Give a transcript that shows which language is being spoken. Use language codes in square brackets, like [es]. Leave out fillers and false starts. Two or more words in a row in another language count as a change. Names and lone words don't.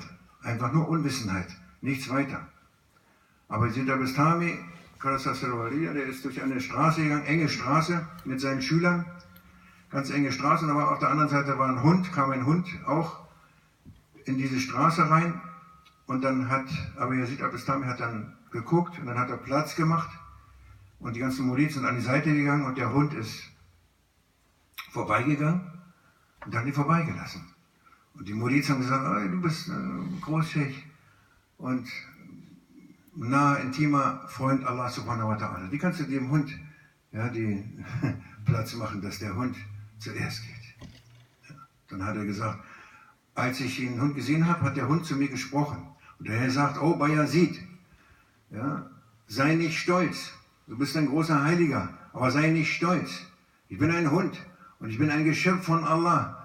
[de] Einfach nur Unwissenheit, nichts weiter. Aber Siddha Bastami, der ist durch eine Straße gegangen, enge Straße mit seinen Schülern, ganz enge Straße, aber auf der anderen Seite war ein Hund, kam ein Hund auch in diese Straße rein und dann hat, aber Siddha Bastami hat dann geguckt und dann hat er Platz gemacht und die ganzen Murid sind an die Seite gegangen und der Hund ist vorbeigegangen und dann die vorbeigelassen. Und die Murid haben gesagt, oh, du bist Großscheich und nahe, intimer Freund [ar] الله سبحانه وتعالى. [de] Wie kannst du dem Hund den Platz machen, dass der Hund zuerst geht? Ja. Dann hat er gesagt, als ich den Hund gesehen habe, hat der Hund zu mir gesprochen. Und der Herr sagt, oh Bayazid, sei nicht stolz. Du bist ein großer Heiliger, aber sei nicht stolz. Ich bin ein Hund und ich bin ein Geschöpf von Allah.